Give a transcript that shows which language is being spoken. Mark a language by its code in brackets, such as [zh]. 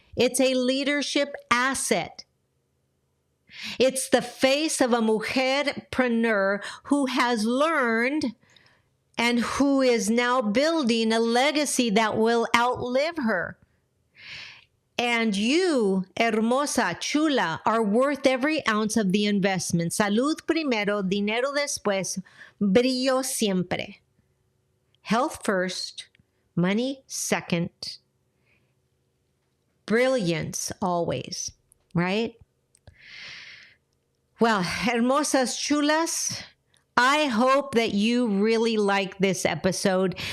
[en] It's a leadership asset. It's the face of a mujerpreneur who has learned and who is now building a legacy that will outlive her. And you, [es] hermosa, chula, [en] are worth every ounce of the investment. [es] Salud primero, dinero después, brillo siempre. [en] Health first, money second, brilliance always, right? Well, [es] hermosas, chulas, [en] I hope that you really liked this episode.